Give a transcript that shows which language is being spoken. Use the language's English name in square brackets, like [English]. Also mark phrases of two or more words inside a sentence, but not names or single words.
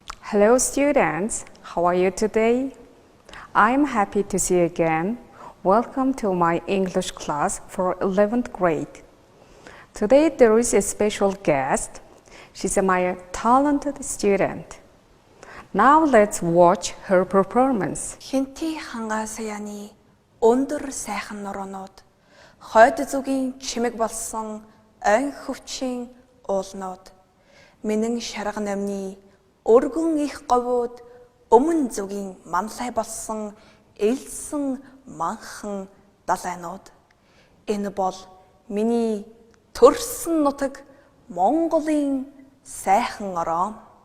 [English] Hello students, how are you today? I'm happy to see you again. Welcome to my English class for 11th grade. Today there is a special guest. She's my talented student. Now let's watch her performance. [Mongolian] Хинти хангаа саяны өндөр сайхан нуруунууд хойд зүгийн чимэг болсон айн хөвчийн уулнууд минэн шарга намны өргөн их говууд өмнө зүгийн манлай болсон элсэн манхан далайнууд энэ бол миний төрсөн нутаг Монголын сайхан ороо